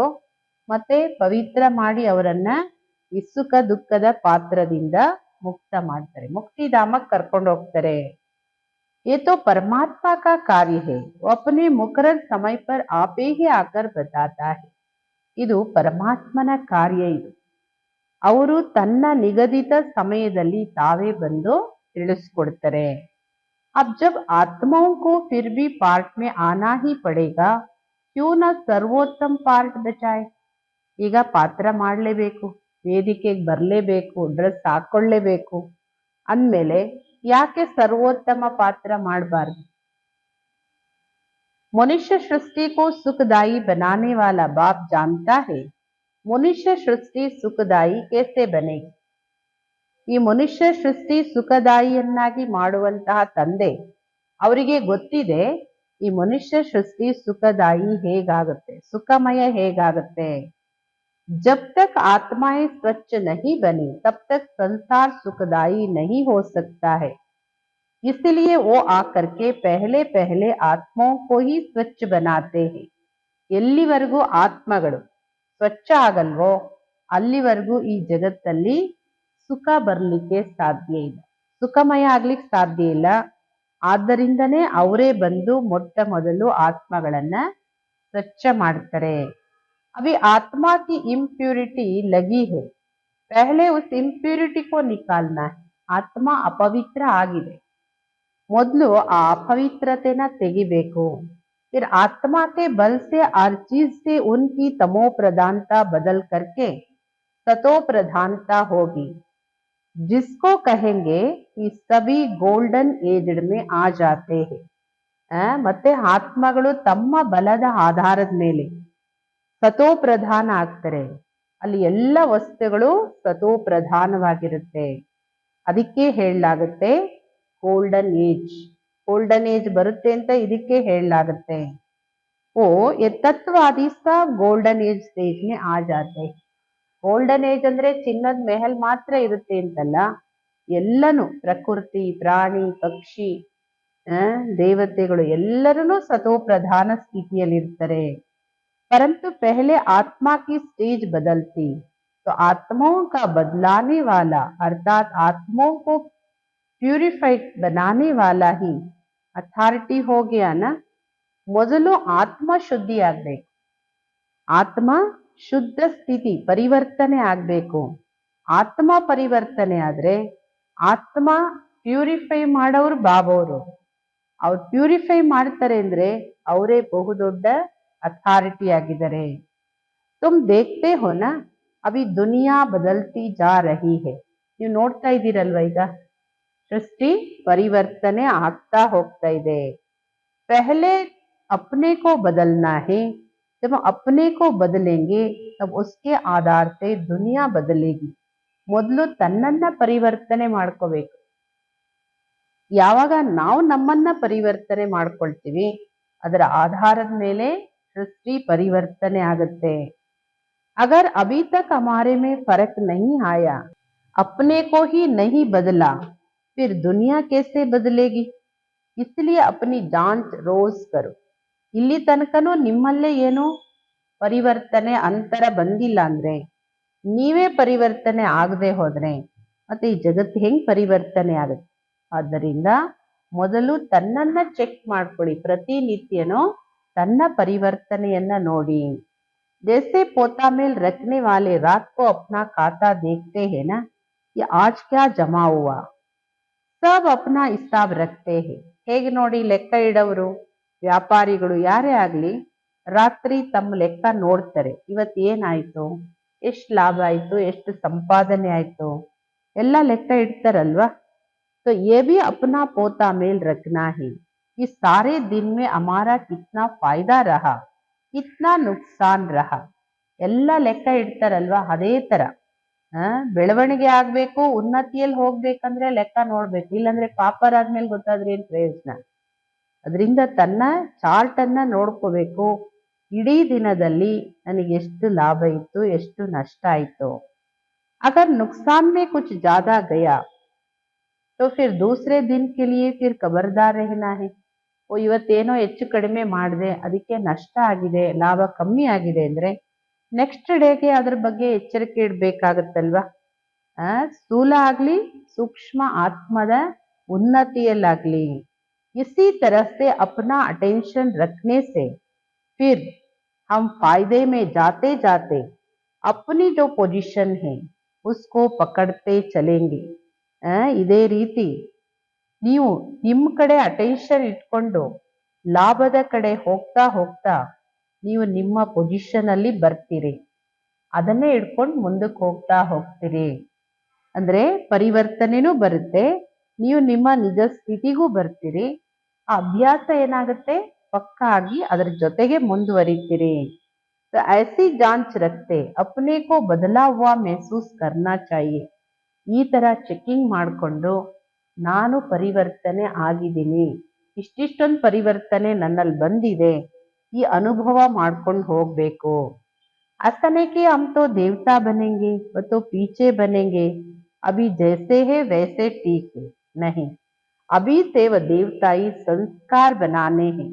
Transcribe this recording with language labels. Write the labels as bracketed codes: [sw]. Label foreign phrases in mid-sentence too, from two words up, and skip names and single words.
[kn] ಮತ್ತೆ ಪವಿತ್ರ ಮಾಡಿ ಅವರನ್ನ ಈ ಸುಖ ದುಃಖದ ಪಾತ್ರದಿಂದ ಮುಕ್ತ ಮಾಡ್ತಾರೆ, ಮುಕ್ತಿಧಾಮಕ್ಕೆ ಕರ್ಕೊಂಡು ಹೋಗ್ತಾರೆ. [hi] ये तो परमात्मा का कार्य है, वो अपने मुकर्रर समय पर आपे ही आकर बताता है. [kn] ಇದು ಪರಮಾತ್ಮನ ಕಾರ್ಯ. ಇದು ಅವರು ತನ್ನ ನಿಗದಿತ ಸಮಯದಲ್ಲಿ ತಾವೇ ಬಂದು ತಿಳಿಸ್ಕೊಡ್ತಾರೆ. [hi] अब जब आत्माओं को फिर भी पार्ट में आना ही पड़ेगा, क्यों न सर्वोत्तम पार्ट बचाए. [kn] ಈಗ ಪಾತ್ರ ಮಾಡಲೇಬೇಕು, ವೇದಿಕೆಗೆ ಬರಲೇಬೇಕು, ಡ್ರೆಸ್ ಹಾಕೊಳ್ಳೇಬೇಕು ಅಂದಮೇಲೆ ಯಾಕೆ ಸರ್ವೋತ್ತಮ ಪಾತ್ರ ಮಾಡಬಾರ್ದು? [hi] मनुष्य सृष्टि को सुखदायी बनाने वाला बाप जानता है, मनुष्य सृष्टि सुखदायी कैसे बनेगी. [kn] ಈ ಮನುಷ್ಯ ಸೃಷ್ಟಿ ಸುಖದಾಯಿಯನ್ನಾಗಿ ಮಾಡುವಂತಹ ತಂದೆ ಅವರಿಗೆ ಗೊತ್ತಿದೆ ಈ ಮನುಷ್ಯ ಸೃಷ್ಟಿ ಸುಖದಾಯಿ ಹೇಗಾಗುತ್ತೆ, ಸುಖಮಯ ಹೇಗಾಗುತ್ತೆ? [hi] जब तक आत्माएं स्वच्छ नहीं बनी तब तक संसार सुखदाई नहीं हो सकता है। इसलिए वो आकर के पहले पहले आत्माओं को ही स्वच्छ बनाते हैं। [kn] ಎಲ್ಲಿವರೆಗೂ ಆತ್ಮಗಳು ಸ್ವಚ್ಛ ಆಗಲ್ವೋ ಅಲ್ಲಿವರೆಗೂ ಈ ಜಗತ್ತಲ್ಲಿ ಸುಖ ಬರ್ಲಿಕ್ಕೆ ಸಾಧ್ಯ ಇಲ್ಲ, ಸುಖಮಯ ಆಗ್ಲಿಕ್ಕೆ ಸಾಧ್ಯ ಇಲ್ಲ. ಆದ್ದರಿಂದನೇ ಅವರೇ ಬಂದು ಮೊಟ್ಟ ಮೊದಲು ಆತ್ಮಗಳನ್ನ ಸ್ವಚ್ಛ ಮಾಡ್ತಾರೆ. [hi] अभी आत्मा की इम्प्यूरिटी लगी है, पहले उस इम्प्यूरिटी को निकालना है. [kn] ಆತ್ಮ ಅಪವಿತ್ರ ಆಗಿದೆ, ಮೊದಲು ಆ ಅಪವಿತ್ರತೆನ ತೆಗಿಬೇಕು. [hi] फिर आत्मा के बल से हर चीज से उनकी तमो प्रधानता बदल करके सतो प्रधानता होगी, जिसको कहेंगे कि सभी [en] golden aged [hi] में आ जाते हैं. [kn] ಮತ್ತೆ ಆತ್ಮಗಳು ತಮ್ಮ ಬಲದ ಆಧಾರದ ಮೇಲೆ ಸತೋ ಪ್ರಧಾನ ಆಗ್ತಾರೆ. ಅಲ್ಲಿ ಎಲ್ಲ ವಸ್ತುಗಳು ಸತೋ ಪ್ರಧಾನವಾಗಿರುತ್ತೆ. ಅದಕ್ಕೆ ಹೇಳಲಾಗುತ್ತೆ [en] golden age. golden age [kn] ಬರುತ್ತೆ ಅಂತ ಇದಕ್ಕೆ ಹೇಳಲಾಗುತ್ತೆ. [hi] ಓ ये तत्ववादी सब [en] golden age stage [hi] में आ जाते हैं. [en] golden age [kn] ಅಂದ್ರೆ ಚಿನ್ನದ ಮೆಹಲ್ ಮಾತ್ರ ಇರುತ್ತೆ ಅಂತಲ್ಲ, ಎಲ್ಲನೂ ಪ್ರಕೃತಿ, ಪ್ರಾಣಿ, ಪಕ್ಷಿ, ದೇವತೆಗಳು ಎಲ್ಲರೂ ಸತೋ ಪ್ರಧಾನ ಸ್ಥಿತಿಯಲ್ಲಿರ್ತಾರೆ. [hi] परंतु पहले आत्मा की स्टेज बदलती तो आत्माओं का बदलाने वाला अर्थात आत्माओं को प्यूरिफाइड बनाने वाला ही ಅಥಾರಿಟಿ हो गया ना. [kn] ಮೊದಲು ಆತ್ಮ ಶುದ್ಧಿ ಆಗ್ಬೇಕು, ಆತ್ಮ ಶುದ್ಧ ಸ್ಥಿತಿ ಪರಿವರ್ತನೆ ಆಗ್ಬೇಕು. ಆತ್ಮ ಪರಿವರ್ತನೆ ಆದ್ರೆ ಆತ್ಮ ಪ್ಯೂರಿಫೈ ಮಾಡೋರು ಬಾಬವರು. ಅವ್ರು ಪ್ಯೂರಿಫೈ ಮಾಡ್ತಾರೆ ಅಂದ್ರೆ ಅವರೇ ಬಹುದೊಡ್ಡ ಅಥಾರಿಟಿ ಆಗಿದ್ದಾರೆ. [hi] तुम देखते हो ना अभी दुनिया बदलती जा रही है. [kn] ನೀವು ನೋಡ್ತಾ ಇದ್ದೀರಲ್ವ, ಈಗ ಸೃಷ್ಟಿ ಪರಿವರ್ತನೆ ಆಗ್ತಾ ಹೋಗ್ತಾ ಇದೆ. [hi] पहले अपने को बदलना है, जब अपने को बदलेंगे तब उसके आधार से दुनिया बदलेगी. [kn] ಮೊದಲು ತನ್ನನ್ನ ಪರಿವರ್ತನೆ ಮಾಡ್ಕೋಬೇಕು. ಯಾವಾಗ ನಾವು ನಮ್ಮನ್ನ ಪರಿವರ್ತನೆ ಮಾಡ್ಕೊಳ್ತೀವಿ ಅದರ ಆಧಾರದ ಮೇಲೆ ಸೃಷ್ಟಿ ಪರಿವರ್ತನೆ ಆಗತೆ. [hi] अगर अभी तक हमारे में फर्क नहीं आया, अपने को ही नहीं बदला, फिर दुनिया कैसे बदलेगी? इसलिए अपनी जांच रोज करो. [kn] ಇಲ್ಲಿ ತನಕನೂ ನಿಮ್ಮಲ್ಲೇ ಏನು ಪರಿವರ್ತನೆ ಅಂತರ ಬಂದಿಲ್ಲ ಅಂದ್ರೆ, ನೀವೇ ಪರಿವರ್ತನೆ ಆಗದೆ ಹೋದ್ರೆ ಮತ್ತೆ ಈ ಜಗತ್ತು ಹೆಂಗ್ ಪರಿವರ್ತನೆ ಆಗುತ್ತೆ? ಆದ್ದರಿಂದ ಮೊದಲು ತನ್ನನ್ನ ಚೆಕ್ ಮಾಡ್ಕೊಳ್ಳಿ, ಪ್ರತಿನಿತ್ಯನೂ ತನ್ನ ಪರಿವರ್ತನೆಯನ್ನ ನೋಡಿ. [hi] जैसे पोता मेल रखने वाले रात को अपना खाता देखते हैं ना, ये आज क्या जमा हुआ, सब अपना हिसाब रखते हैं. [kn] ಹೇಗೆ ನೋಡಿ ಲೆಕ್ಕ ಇಡೋರು ವ್ಯಾಪಾರಿಗಳು ಯಾರೇ ಆಗ್ಲಿ ರಾತ್ರಿ ತಮ್ಮ ಲೆಕ್ಕ ನೋಡ್ತಾರೆ. ಇವತ್ತು ಏನಾಯ್ತು, ಎಷ್ಟು ಲಾಭ ಆಯ್ತು, ಎಷ್ಟು ಸಂಪಾದನೆ ಆಯ್ತು, ಎಲ್ಲ ಲೆಕ್ಕ ಇಡ್ತಾರಲ್ವಾ. [hi] तो ये भी अपना पोता मेल रखना है कि सारे दिन में हमारा कितना फायदा रहा, कितना नुकसान रहा, [kn] ಎಲ್ಲ ಲೆಕ್ಕ ಇಡ್ತಾರಲ್ವಾ. ಅದೇ ತರ ಬೆಳವಣಿಗೆ ಆಗ್ಬೇಕು, ಉನ್ನತಿಯಲ್ಲಿ ಹೋಗ್ಬೇಕಂದ್ರೆ ಲೆಕ್ಕ ನೋಡ್ಬೇಕು, ಇಲ್ಲಾಂದ್ರೆ ಪಾಪರಾದ್ಮೇಲೆ ಗೊತ್ತಾದ್ರೆ ಏನ್ ಪ್ರಯೋಜನ? ಅದರಿಂದ ತನ್ನ ಚಾರ್ಟ್ ಅನ್ನ ನೋಡ್ಕೋಬೇಕು. ಇಡೀ ದಿನದಲ್ಲಿ ನನಗೆ ಎಷ್ಟು ಲಾಭ ಇತ್ತು, ಎಷ್ಟು ನಷ್ಟ ಆಯ್ತು. [hi] अगर नुकसान में ಕುछ ज्यादा गया तो फिर दूसरे दिन के लिए फिर खबरदार रहना है. [kn] ಓ ಇವತ್ತೇನೋ ಹೆಚ್ಚು ಕಡಿಮೆ ಮಾಡಿದೆ, ಅದಕ್ಕೆ ನಷ್ಟ ಆಗಿದೆ, ಲಾಭ ಕಮ್ಮಿ ಆಗಿದೆ ಅಂದ್ರೆ [en] next dayge [kn] ಅದ್ರ ಬಗ್ಗೆ ಎಚ್ಚರಿಕೆ ಇಡ್ಬೇಕಾಗತ್ತಲ್ವಾ. ಸ್ಥೂಲ ಆಗ್ಲಿ ಸೂಕ್ಷ್ಮ ಆತ್ಮದ ಉನ್ನತಿಯಲ್ಲಾಗ್ಲಿ [hi] इसी तरह से अपना अटेंशन रखने से फिर हम फायदे में जाते जाते अपनी जो पोजीशन है उसको पकड़ते चलेंगे. [kn] ಇದೇ ರೀತಿ ನೀವು ನಿಮ್ಮ ಕಡೆ ಅಟೆನ್ಷನ್ ಇಟ್ಕೊಂಡು ಲಾಭದ ಕಡೆ ಹೋಗ್ತಾ ಹೋಗ್ತಾ ನೀವು ನಿಮ್ಮ ಪೊಸಿಷನ್ ಅಲ್ಲಿ ಬರ್ತೀರಿ. ಅದನ್ನೇ ಇಟ್ಕೊಂಡು ಮುಂದಕ್ಕೆ ಹೋಗ್ತಾ ಹೋಗ್ತೀರಿ ಅಂದ್ರೆ ಪರಿವರ್ತನೆನೂ ಬರುತ್ತೆ, ನೀವು ನಿಮ್ಮ ನಿಜ ಸ್ಥಿತಿಗೂ ಬರ್ತೀರಿ. ಆ ಅಭ್ಯಾಸ ಏನಾಗುತ್ತೆ, ಪಕ್ಕಾ ಆಗಿ ಅದರ ಜೊತೆಗೆ ಮುಂದುವರಿತೀರಿ. [hi] तो ऐसी जांच रखते अपने को बदला हुआ महसूस करना चाहिए. [kn] ಈ ತರ ಚೆಕಿಂಗ್ ಮಾಡಿಕೊಂಡು ನಾನು ಪರಿವರ್ತನೆ ಆಗಿದ್ದೀನಿ, ಇಷ್ಟಿಷ್ಟೊಂದು ಪರಿವರ್ತನೆ ನನ್ನಲ್ಲಿ ಬಂದಿದೆ, ಈ ಅನುಭವ ಮಾಡ್ಕೊಂಡು ಹೋಗ್ಬೇಕು. [hi] ऐसा नहीं कि हम तो देवता बनेंगे वो तो पीछे बनेंगे, अभी जैसे है वैसे ठीक है, नहीं, अभी से वो देवताई ಸಂಸ್ಕಾರ बनाने हैं.